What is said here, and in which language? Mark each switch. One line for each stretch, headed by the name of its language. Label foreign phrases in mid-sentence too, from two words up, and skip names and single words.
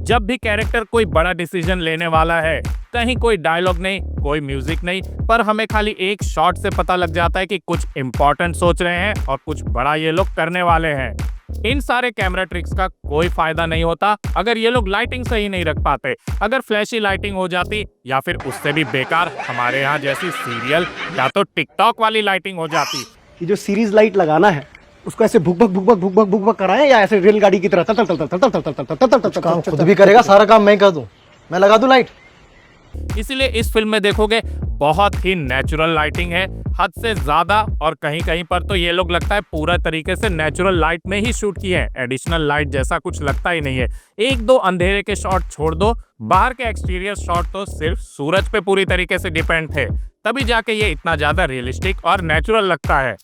Hindi: जब भी कैरेक्टर कोई बड़ा डिसीजन लेने वाला है, कहीं कोई डायलॉग नहीं, कोई म्यूजिक नहीं, पर हमें खाली एक शॉट से पता लग जाता है कि कुछ इंपॉर्टेंट सोच रहे हैं और कुछ बड़ा ये लोग करने वाले हैं। इन सारे
English: camera tricks
Hindi: का कोई फायदा नहीं होता अगर ये लोग लाइटिंग सही नहीं रख पाते। अगर
English: flashy lighting
Hindi: हो जाती या फिर उससे भी बेकार हमारे यहाँ जैसी सीरियल या तो टिकटॉक वाली लाइटिंग हो जाती। ये जो
English: series light
Hindi: लगाना है उसको ऐसे भुक भक भुक भक भुक भक भुक भक कराएं या ऐसे रेलगाड़ी की तरह तल तल तल तल तल तल तल तल तल तल काम खुद भी करेगा, सारा काम मैं कर दूं, मैं लगा दूं लाइट। इसीलिए इस फिल्म में देखोगे बहुत ही
English: natural lighting
Hindi: है, हद से ज्यादा, और कहीं कहीं पर तो ये लोग लगता है पूरा तरीके से
English: natural light
Hindi: में ही शूट किए हैं,
English: additional light
Hindi: जैसा कुछ लगता ही नहीं है। एक दो अंधेरे के शॉट छोड़ दो, बाहर के
English: exterior shot
Hindi: तो सिर्फ सूरज पे पूरी तरीके से डिपेंड थे, तभी जाके ये इतना ज्यादा रियलिस्टिक और नेचुरल लगता है।